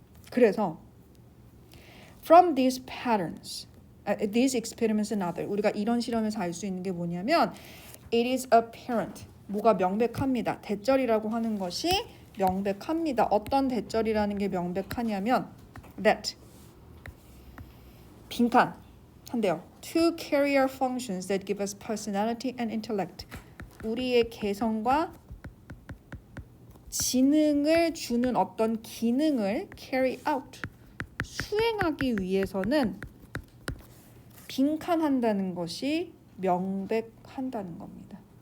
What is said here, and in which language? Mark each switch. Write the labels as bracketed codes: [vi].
[ko] 그래서 [en] from these patterns, these experiments and other [ko] 우리가 이런 실험에서 알 수 있는 게 뭐냐면 [en] it is apparent [ko] 뭐가 명백합니다. 대절이라고 하는 것이 명백합니다. 어떤 대절이라는 게 명백하냐면 [en] that [ko] 빈칸 한대요. [en] To carry our functions that give us personality and intellect. [ko] 우리의 개성과 지능을 주는 어떤 기능을 [en] carry out [ko] 수행하기 위해서는 빈칸한다는 것이 명백한다는 겁니다.